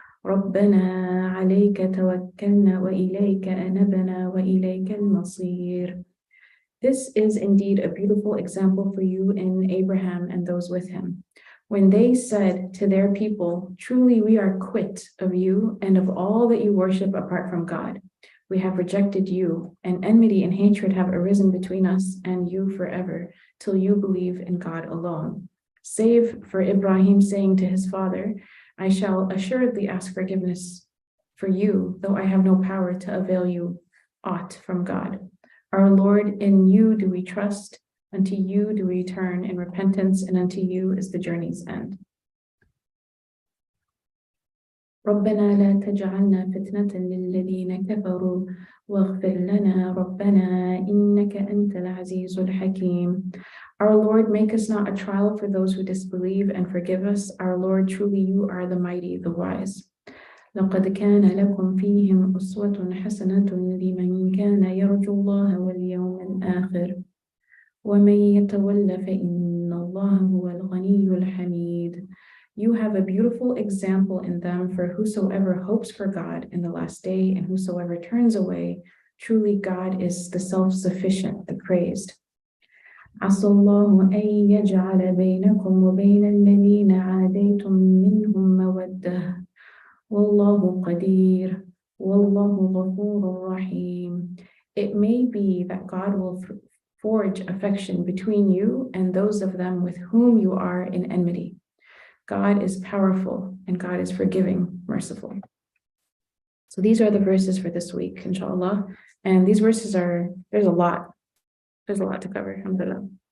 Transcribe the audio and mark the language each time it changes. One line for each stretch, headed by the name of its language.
Arabic: ربنا عليك توكلنا وإليك أنبنا وإليك المصير.
English: This is indeed a beautiful example for you in Abraham and those with him. When they said to their people, truly we are quit of you and of all that you worship apart from God. We have rejected you, and enmity and hatred have arisen between us and you forever, till you believe in God alone. Save for Ibrahim saying to his father, I shall assuredly ask forgiveness for you, though I have no power to avail you aught from God. Our Lord, in you do we trust, unto you do we turn in repentance, and unto you is the journey's end.
Arabic: ربنا لا تجعلنا فتنة للذين كفروا واغفر لنا ربنا إنك أنت العزيز الحكيم.
English: Our Lord, make us not a trial for those who disbelieve, and forgive us. Our Lord, truly you are the mighty, the wise.
Arabic: لقد كان لكم فيهم أسوة حسنة لمن كان يرجو الله واليوم الآخر ومن يتول فإن الله هو الغني الحميد.
English: You have a beautiful example in them for whosoever hopes for God in the last day, and whosoever turns away, truly God is the self-sufficient, the praised.
Arabic: عسى الله أن يجعل بينكم وبين الذين عاديتم منهم مودة والله قدير والله غفور رحيم.
English: It may be that God will forge affection between you and those of them with whom you are in enmity. God is powerful and God is forgiving, merciful. So these are the verses for this week, inshallah. And these verses there's a lot to cover, alhamdulillah.